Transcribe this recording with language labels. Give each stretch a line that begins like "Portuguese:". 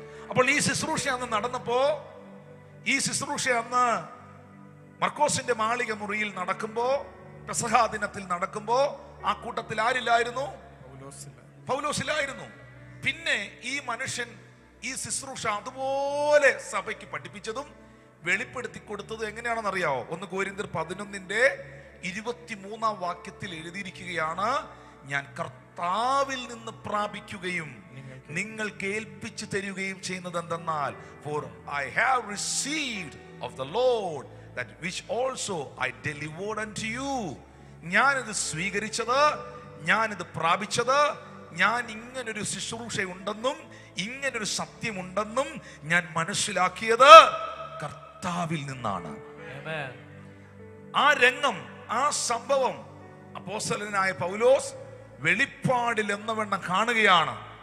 Malayalam: അപ്പോൾ ഈ ശുശ്രൂഷ അന്ന് നടന്നപ്പോ, ഈ ശുശ്രൂഷ അന്ന് മർക്കോസിന്റെ മാളിക മുറിയിൽ നടക്കുമ്പോ, പെസഹാ ദിനത്തിൽ നടക്കുമ്പോ ആ കൂട്ടത്തിൽ ആരില്ലായിരുന്നു? പൗലോസിലായിരുന്നു. പിന്നെ ഈ മനുഷ്യൻ ഈ ശുശ്രൂഷ അതുപോലെ സഭയ്ക്ക് പഠിപ്പിച്ചതും വെളിപ്പെടുത്തി കൊടുത്തത് എങ്ങനെയാണെന്ന് അറിയാവോ? 1 കൊരിന്ത്യർ 11:23 വാക്യത്തിൽ എഴുതിയിരിക്കുകയാണ്, ഞാൻ കർത്താവിൽ നിന്ന് പ്രാപിക്കുകയും നിങ്ങൾക്ക് ഏൽപ്പിച്ചു തരികയും ചെയ്യുന്നത് എന്തെന്നാൽ,
English: for I have received of the Lord that which also I delivered unto you.
Malayalam: ഞാനിത് സ്വീകരിച്ചത്, ഞാനിത് പ്രാപിച്ചത്, ഞാൻ ഇങ്ങനൊരു ശുശ്രൂഷ ഉണ്ടെന്നും ഇങ്ങനൊരു സത്യമുണ്ടെന്നും ഞാൻ മനസ്സിലാക്കിയത് കർത്താവിൽ നിന്നാണ്. ആ രംഗം, ആ സംഭവം അപ്പോസ്തലനായ പൗലോസ് വെളിപ്പാടിൽ എന്നവണ്ണം കാണുകയാണ്.